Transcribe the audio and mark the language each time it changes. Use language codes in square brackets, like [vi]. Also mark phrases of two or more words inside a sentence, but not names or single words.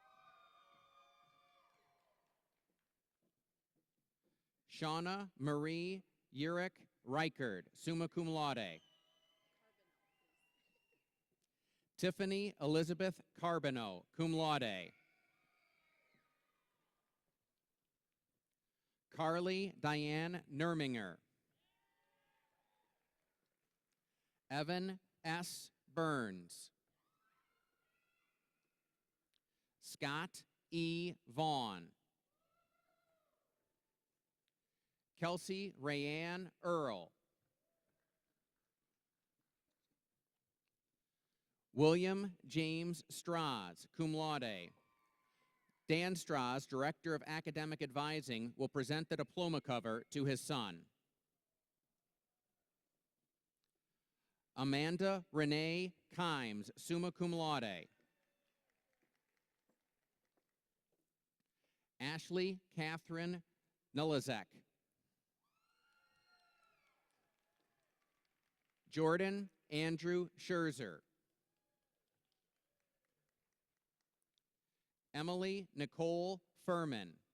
[en] Shauna Marie Urick Reichard, [la] summa cum laude. [en] Tiffany Elizabeth Carbonneau, [la] cum laude. [en] Carly Diane Nerminger. Evan S. Burns. Scott E. Vaughn. Kelsey Rayanne Earl. William James Strauss, [la] cum laude. [en] Dan Strauss, Director of Academic Advising, will present the diploma cover to his son. Amanda Renee Kimes, [la] summa cum laude. [en] Ashley Catherine Nulazek. Jordan Andrew Scherzer. Emily Nicole Furman.